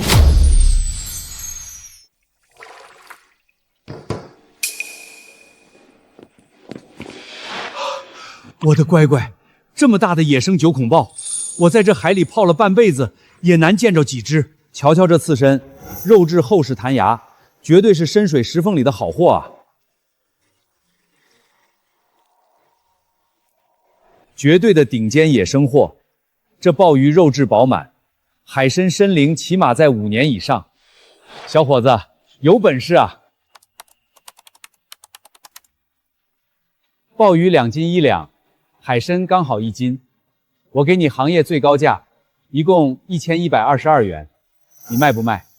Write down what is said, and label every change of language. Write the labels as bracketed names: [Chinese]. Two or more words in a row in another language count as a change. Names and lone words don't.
[Chinese] 我的乖乖，这么大的野生九孔豹，我在这海里泡了半辈子，也难见着几只。瞧瞧这刺身，肉质厚实弹牙，绝对是深水石缝里的好货啊！绝对的顶尖野生货。这鲍魚肉質飽滿，海參身齡起碼在5年以上。小伙子，有本事啊！鲍魚2斤1兩，海參剛好1斤，我給你行業最高價，一共1122元，你賣不賣